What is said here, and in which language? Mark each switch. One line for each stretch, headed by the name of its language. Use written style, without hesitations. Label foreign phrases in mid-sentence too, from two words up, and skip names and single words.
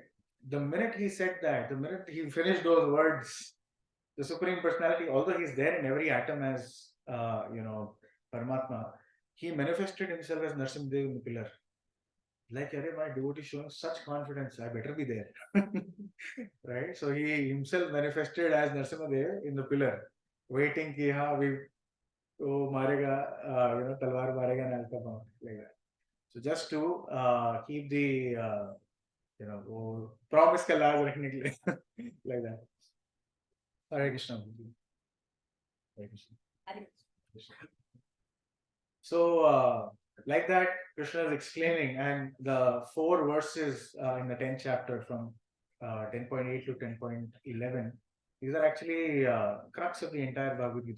English: The minute he said that, the minute he finished those words, the Supreme Personality, although he's there in every atom as, Paramatma, he manifested himself as Narasimhadev in the pillar. Like, my devotee showing such confidence, I better be there. Right? So he himself manifested as Narasimhadev in the pillar, waiting
Hindi: कि वी मारेगा, तलवार मारेगा नलका पौंच,
English: like that. So just to keep the promise
Hindi: का लाज रखने के लिए,
English: like that. Hare Krishna. Hare Krishna. Hare Krishna. So, like that, Krishna is exclaiming, and the 4 verses in the 10th chapter from 10.8 to 10.11, these are actually crux of the entire Bhagavad Gita.